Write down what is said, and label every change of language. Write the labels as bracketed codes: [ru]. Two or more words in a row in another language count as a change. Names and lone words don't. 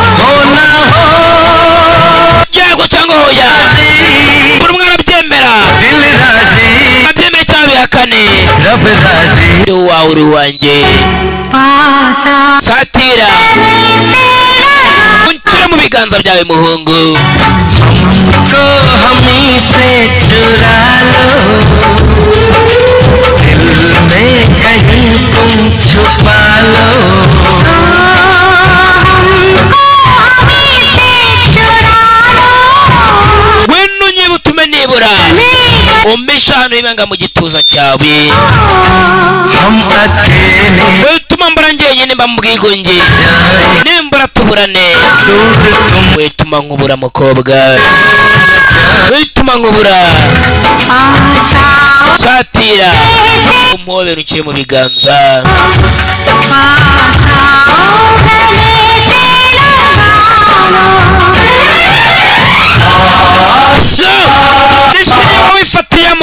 [rw] yego cyangwa hoya buri umwe arabyemera abyemere cyangwa bihakane ndi uwawe uri uwanjye satira unshyire mu biganza byawe muhungu [hi] हमको हमी से चुरा लो दिल में कहीं तुम छुपा लो हमको हमी से चुरा लो [rw] wenu nyibutume nibura umbisha hano ibanga mu gituza cyawe [hi] हम अकेले [rw] wetuma mbura njyenyine mba mu bwigunge nimbura tuburane wetuma nkubura mukobwa wetuma nkubura satira umuhobera ukiri mu biganza nishimiye wifatiyemo